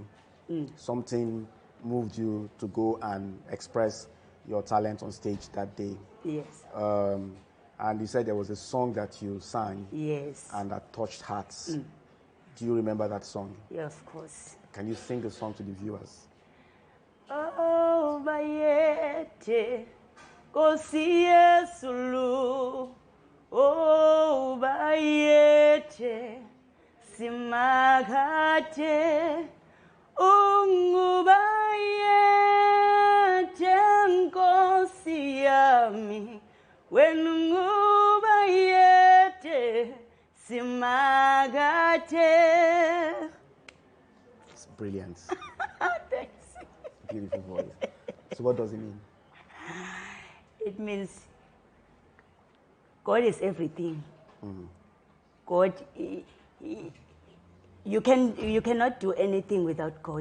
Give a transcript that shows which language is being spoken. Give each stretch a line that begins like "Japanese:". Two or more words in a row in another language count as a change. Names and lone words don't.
English: Something moved you to go and express your talent on stage that day. Yes. And you said there was a song that you sang. Yes. And that touched hearts. Do you remember that song? Yeah, of course. Can you sing the song to the viewers?
Zulu: Oh, bayete, Kosi Yesulu. Oh, bayete, Simagate. Ungubayete nkosi yami, wenungubayete simagate.
English: It's brilliant. Thanks. Beautiful voice. So what does it mean? It means God is everything. God. You cannot do anything without God.